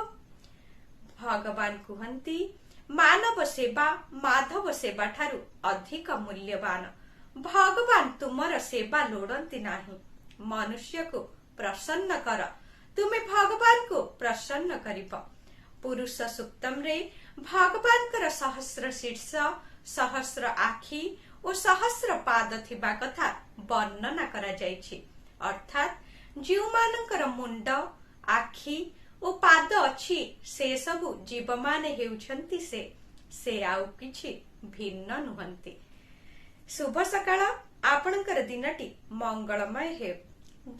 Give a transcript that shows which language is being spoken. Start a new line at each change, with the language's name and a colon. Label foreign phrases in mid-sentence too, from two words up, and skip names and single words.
Odia: ଭଗବାନ କହନ୍ତି ମାନବ ସେବା ମାଧବ ସେବା ଠାରୁ ଅଧିକ ମୂଲ୍ୟବାନ। ଭଗବାନ ତୁମର ସେବା ଲୋଡ଼ନ୍ତି ନାହିଁ। ମନୁଷ୍ୟ କୋ ପ୍ରସନ୍ନ କର ତୁମେ ଭଗବାନ କୋ ପ୍ରସନ୍ନ କରିବ। ପୁରୁଷ ସୂକ୍ତମ ରେ ଭଗବାନ କର ସହସ୍ର ଶୀର୍ଷ ସହସ୍ର ଆଖି ଔର ସହସ୍ର ପାଦ ଥିବା କଥା ବର୍ଣ୍ଣନା କରା ଯାୟଛି। ଅର୍ଥାତ ଜୀବ ମାନକର ମୁଣ୍ଡ ଆଖି ଔର ପାଦ ଅଛି ସେ ସବୁ ଜୀବ ମାନେ ହେଉଛନ୍ତି ସେ ଆଉ କିଛି ଭିନ୍ନ ନୁହନ୍ତି। ଶୁଭ ସକାଳ ଆପଣକର ଦିନଟି ମଙ୍ଗଳମୟ ହେ।